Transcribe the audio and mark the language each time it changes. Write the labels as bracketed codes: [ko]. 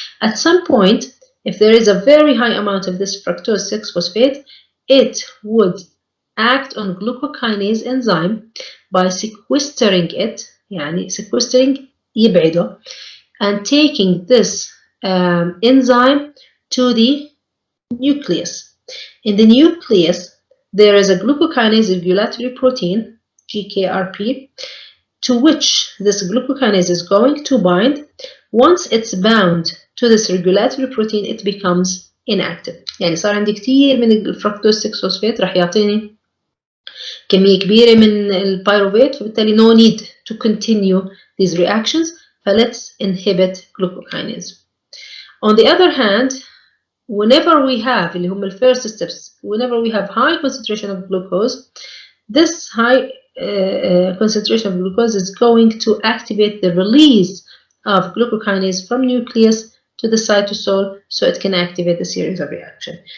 [en] At some point, if there is a very high amount of this fructose 6-phosphate, it would act on glucokinase enzyme by sequestering it, يعني sequestering يبعده, and taking this enzyme to the nucleus. In the nucleus, there is a glucokinase regulatory protein, GKRP, to which this glucokinase is going to bind. Once it's bound to this regulatory protein, it becomes inactive. [ar] يعني صار عندي كتير من الفركتوز 6-phosphate راح يعطيني كمية كبيرة من البيروفيت، فبالتالي [en] no need to continue these reactions. فlet's inhibit glucokinase. On the other hand, whenever we have [ar] اللي هم الفيرست [en] steps, whenever we have high concentration of glucose, this high concentration of glucose is going to activate the release of glucokinase from nucleus to the cytosol, so it can activate a series of reactions.